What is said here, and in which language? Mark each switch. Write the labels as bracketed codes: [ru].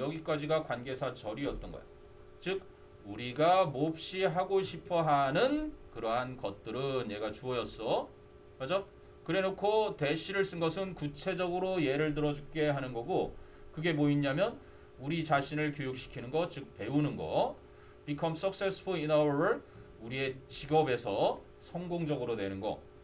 [ko] 여기까지가 관계사 절이었던 거야. 즉 우리가 몹시 하고 싶어하는 그러한 것들은 얘가 주어였어. 맞아? 그래놓고 대시를 쓴 것은 구체적으로 예를 들어줄게 하는 거고, 그게 뭐 있냐면 우리 자신을 교육시키는 거, 즉 배우는 거. [en] Become successful in our work. [ko] 우리의 직업에서 성공적으로 되는 거.